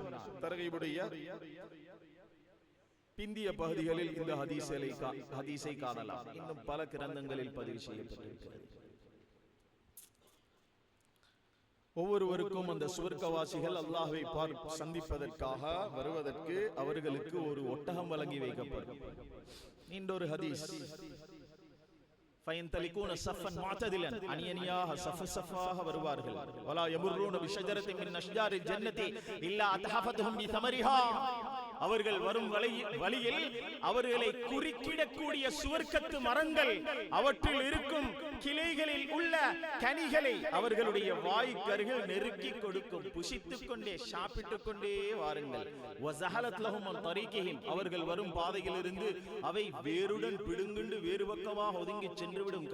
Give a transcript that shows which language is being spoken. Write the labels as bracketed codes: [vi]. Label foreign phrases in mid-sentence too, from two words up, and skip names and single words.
[ta] தர்கீபுடைய பிந்திய பகுதிகளில் இந்த ஹதீஸை காணலாம். இன்னும் பல கிரந்தங்களில் பதிவு செய்யப்பட்டிருக்கிறது. ஒவ்வொருவருக்கும் அந்த சுவர்க்கவாசிகள் அல்லாஹ்வை சந்திப்பதற்காக வருவதற்கு அவர்களுக்கு ஒரு ஒட்டகம் வழங்கி வைக்கப்படும். இன்னொரு ஹதீஸ், [ar] فينطلقون صفا معتدلا, [ta] அணியணியாக சஃபாக வருவார்கள். [ar] ولا يمرون بشجرة من أشجار الجنة إلا أتحفتهم بثمرها, [ta] அவர்கள் வரும் வழியில் அவர்களை குறுக்கிடக்கூடிய சுவர்க்கத்து மரங்கள், அவற்றில் இருக்கும் கிளைகளில் உள்ள கனிகளை அவர்களுடைய வாய்க்கருகில் நெருக்கி கொடுக்கும். புசித்துக் கொண்டே சாப்பிட்டுக் கொண்டே வாருங்கள். [ar] وزحلت لهم عن طريقهم, [ta] அவர்கள் வரும் பாதையிலிருந்து அவை வேருடன் பிடுங்குண்டு வேறு பக்கமாக ஒதுங்கி சென்றுவிடும்.